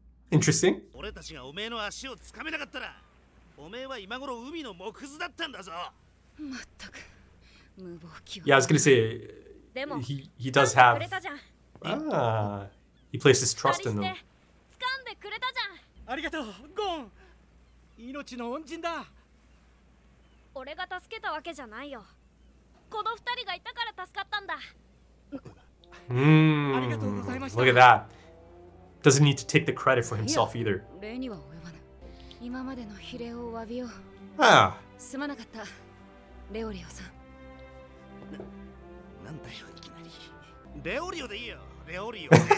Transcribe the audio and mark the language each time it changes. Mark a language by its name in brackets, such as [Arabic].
[English] Interesting. Yeah, I was gonna say he does have Ah, he places trust in them. [Japanese] 掴んでくれたじゃん。ありがとう、ゴン。命の恩人だ。俺が助けたわけじゃないよ。この二人がいたから助かったんだ。 [English] Look at that. Doesn't need to take the credit for himself either. [Japanese] 礼には及ばぬ。今までの非礼を詫びよう。 Ah. すまなかった、レオリオさん。なんだよいきなり。レオリオでいいよ、レオリオ。